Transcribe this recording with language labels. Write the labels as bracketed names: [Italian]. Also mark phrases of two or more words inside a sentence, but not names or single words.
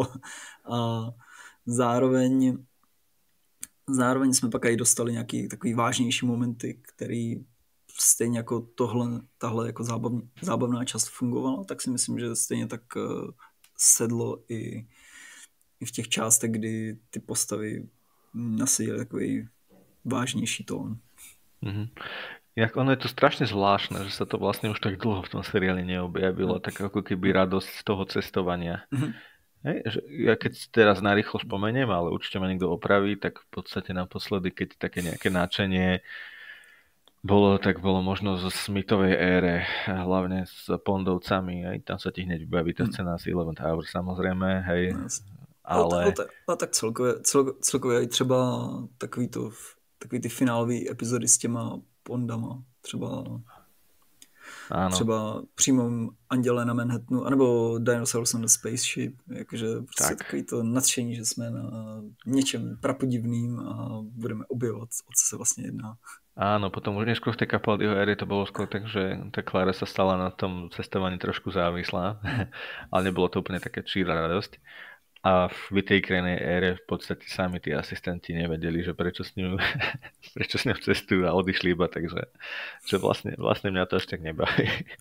[Czech] A zároveň jsme pak i dostali nějaký takový vážnější momenty, který stejně jako tahle jako zábavná část fungovala, tak si myslím, že stejně tak sedlo i v těch částech, kdy ty postavy nasadili takový vážnější tón. [Slovak] Jak ono je to strašne zvláštne, že sa to vlastne už tak dlho v tom seriáli neobjavilo, tak ako keby radosť z toho cestovania. Že ja keď teraz narýchlo spomeniem, ale určite ma niekto opraví, tak v podstate naposledy, keď také nejaké nadšenie bolo možno zo Smithovej ére, hlavne s Pondovcami, aj tam sa ti hneď vybaví tá scéna z Eleven Tower, samozrejme, hej, No, ale [Czech] ale tak celkově i třeba takový ty finálové epizody s těma Pondama, [Slovak] áno, [Czech] třeba přímo Anděle na Manhattanu, anebo Dinosaurs on the Spaceship, jakože prostě tak. takový to nadšení, že jsme na něčem prapodivným a budeme objevovat, o co se vlastně jedná. [Slovak] Áno, potom už neskôr v tej Capaldiho ére to bolo skôr tak, že tá Klára sa stala na tom cestovaní trošku závislá, ale nebolo to úplne také číra radosť. A v tej krenej ére v podstate sami tí asistenti nevedeli, že prečo s ňou, prečo s ňou cestujú a odišli iba, takže že vlastne mňa to až tak nebaví.